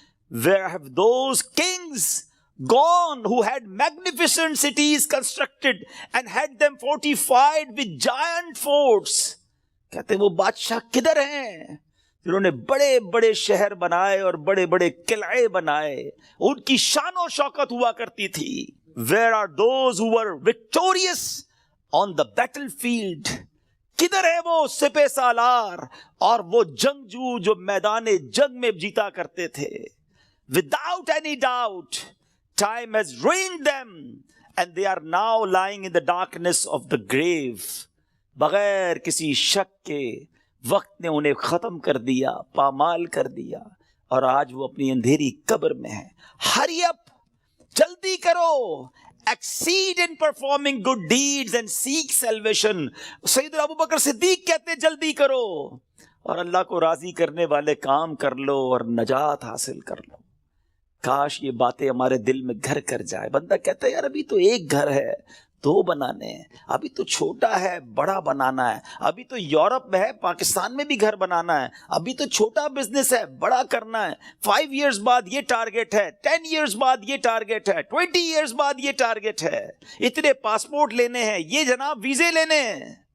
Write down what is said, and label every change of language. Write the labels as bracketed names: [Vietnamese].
[English] Where have those kings gone who had magnificent cities constructed and had them fortified with giant forts؟ [Urdu] کہتے ہیں وہ بادشاہ کدھر ہیں جنہوں نے بڑے بڑے شہر بنائے اور بڑے بڑے قلعے بنائے، ان کی شان و شوکت ہوا کرتی تھی. [English] Where are those who were victorious on the battlefield؟ [Urdu] کدھر ہے وہ سپہ سالار اور وہ جنگجو جو میدان جنگ میں جیتا کرتے تھے؟ [English] Without any doubt, time has ruined them and they are now lying in the darkness of the grave. [Urdu] بغیر کسی شک کے وقت نے انہیں ختم کر دیا، پامال کر دیا، اور آج وہ اپنی اندھیری قبر میں ہیں. [English] Hurry up، [Urdu] جلدی کرو. [English] Exceed in performing good deeds and seek salvation. [Urdu] سیدنا ابوبکر صدیق کہتے ہیں جلدی کرو اور اللہ کو راضی کرنے والے کام کر لو اور نجات حاصل کر لو. کاش یہ باتیں ہمارے دل میں گھر کر جائے. بندہ کہتا ہے یار ابھی تو ایک گھر ہے، 2 بنانے ہیں، ابھی تو چھوٹا ہے بڑا بنانا ہے، ابھی تو یورپ میں ہے پاکستان میں بھی گھر بنانا ہے، ابھی تو چھوٹا بزنس ہے بڑا کرنا ہے، 5 ایئرز بعد یہ ٹارگٹ ہے، 10 ایئرز بعد یہ ٹارگٹ ہے، 20 ایئرز بعد یہ ٹارگٹ ہے، اتنے پاسپورٹ لینے ہیں، یہ جناب ویزے لینے ہیں.